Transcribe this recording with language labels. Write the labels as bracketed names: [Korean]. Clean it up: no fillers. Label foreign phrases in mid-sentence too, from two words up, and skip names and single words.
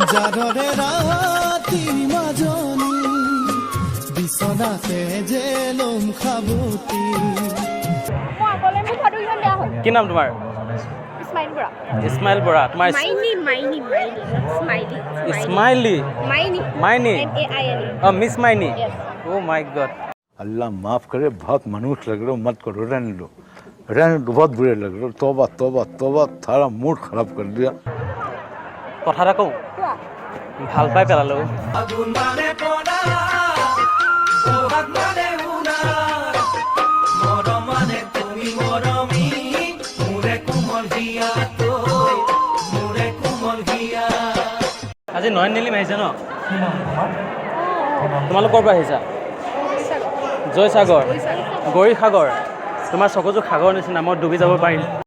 [Assamese] কি নাম তোমাৰ ইছমাইল বৰা তোমাৰ ইছমাইলি মাইনি অঁ মিছ মাইনি [English] oh my god [Hindi] अल्लाह माफ़ करे बहुत मनुष्य लग रहे हो मत करो रहने दो बहुत बुरे लग रहे हो तौबा तौबा तौबा थारा मूड खराब कर दिया [Assamese] কথা এটা কওঁ ভাল পাই পেলালো আজি নয়ন নীলিম আহিছে ন তোমালোকৰ পৰা আহিছা জয়সাগৰ গৌৰীসাগৰ তোমাৰ চকুযোৰ সাগৰ নিচিনা মই ডুবি যাব পাৰিম